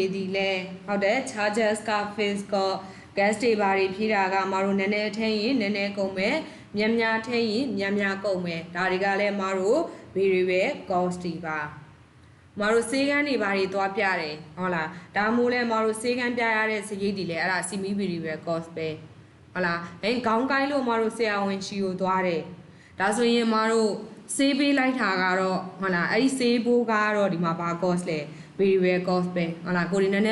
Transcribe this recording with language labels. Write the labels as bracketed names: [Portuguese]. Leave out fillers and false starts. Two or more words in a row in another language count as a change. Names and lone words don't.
[Burmese] ဒီလဲဟုတ်တယ် charges က [English] fixed cost [Burmese] gas တွေဘာတွေဖြည့်တာကအမတို့နည်းနည်းထည့်ရင်နည်းနည်းကုန်မယ်များထည့်ရင်များကုန်မယ်ဒါတွေကလည်းအမတို့ [English] variable cost [Burmese] တွေပါအမတို့စေးကန်းတွေဘာတွေသွားပြတယ်ဟုတ်လားဒါမှမဟုတ်လည်း အမတို့စေးကန်းပြရတဲ့စရိတ်တွေလဲအဲ့ဒါ [English] semi variable cost [Burmese] ပဲဟုတ်လားခေါင်းကိုင်းလို့အမတို့ဆရာဝန်ချီကိုသွားတယ်ဒါဆိုရင်အမတို့စေးပေးလိုက်တာကတော့ဟုတ်လားအဲ့ဒီစေးဘိုးကတော့ဒီမှာဘာ cost လဲ [English] variable cost [Burmese] ပဲဟုတ်လားကိုဒီနည်းန